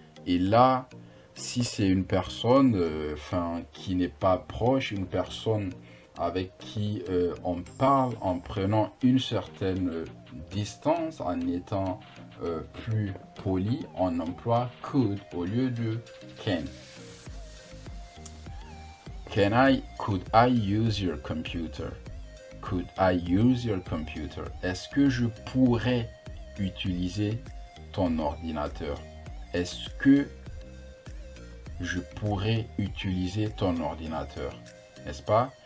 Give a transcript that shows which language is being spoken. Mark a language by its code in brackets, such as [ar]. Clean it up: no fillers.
[fr] Et là, si c'est une personne qui n'est pas proche, une personne avec qui on parle en prenant une certaine distance, en étant plus poli, on emploie could au lieu de can. [en] Could I use your computer? Could I use your computer? [fr] Est-ce que je pourrais utiliser ton ordinateur? Est-ce que je pourrais utiliser ton ordinateur? N'est-ce pas?